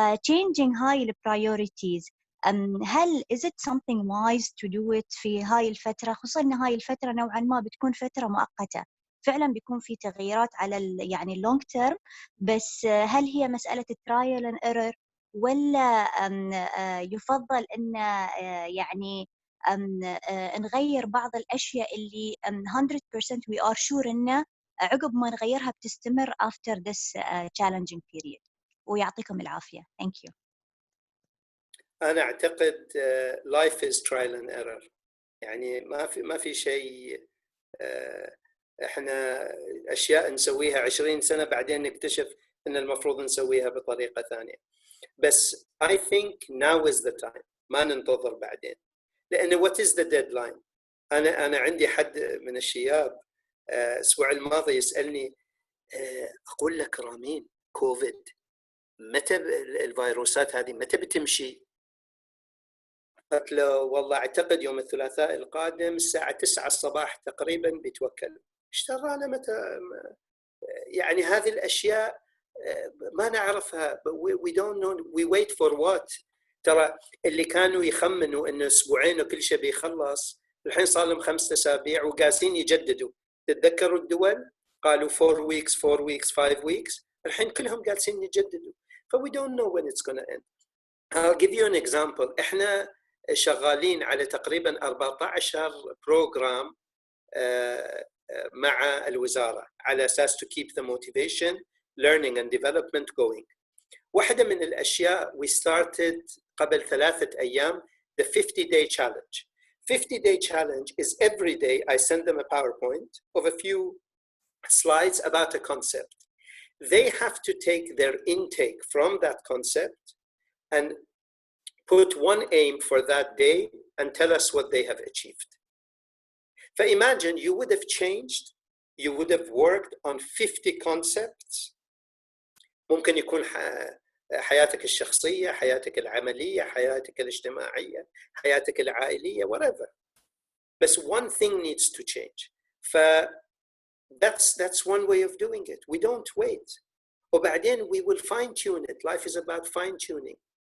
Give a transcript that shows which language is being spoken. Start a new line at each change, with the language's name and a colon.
Arabic: changing هاي الpriorities هل
English: is it something wise to do it
Arabic: في هاي الفترة، خصوصا ان هاي الفترة نوعا ما بتكون فترة مؤقتة، فعلا بيكون في تغييرات على يعني اللونج تيرم، بس هل هي مسألة
English: trial and error
Arabic: ولا يفضل ان يعني نغير بعض الاشياء اللي 100%
English: we are sure
Arabic: انه عقب ما نغيرها بتستمر
English: after this challenging period.
Arabic: ويعطيكم العافية.
English: Thank you.
Arabic: أنا أعتقد
English: life is trial and error.
Arabic: يعني ما في شيء إحنا أشياء نسويها 20 سنة بعدين نكتشف إن المفروض نسويها بطريقة ثانية.
English: بس I think now is the time.
Arabic: ما ننتظر بعدين. لأن
English: what is the deadline؟
Arabic: أنا عندي حد من الشياب الأسبوع الماضي يسألني، أقول لك رامين كوفيد متى الفيروسات هذه متى بتمشي؟ قلت له والله أعتقد يوم الثلاثاء القادم الساعة 9 الصباح تقريبا بيتوكل. ايش ترانا متى؟ يعني هذه الأشياء ما نعرفها.
English: we don't know. we wait for what.
Arabic: ترى اللي كانوا يخمنوا إنه أسبوعين وكل شيء بيخلص الحين صار لهم 5 أسابيع وقاسين يجددوا. تتذكروا الدول قالوا
English: 4 weeks 4 weeks 5 weeks،
Arabic: الحين كلهم قاسين يجددوا.
English: we don't know when it's going to end. I'll give you an example.
Arabic: إحنا شغالين على تقريبا 14 بروجرام مع الوزارة على أساس
English: to keep the motivation, learning and development going.
Arabic: واحدة من الأشياء
English: we started
Arabic: قبل 3 أيام
English: the 50-day challenge. 50-day challenge is every day I send them a PowerPoint of a few slides about a concept. They have to take their intake from that concept and put one aim for that day and tell us what they have achieved. So imagine you would have changed, you would have worked on 50 concepts.
Arabic: ممكن يكون حياتك الشخصية، حياتك العملية، حياتك الاجتماعية، حياتك العائلية، whatever.
English: But one thing needs to change. That's one way of doing it. We don't wait.
Arabic: وبعدين
English: we will fine tune it. Life is about fine tuning.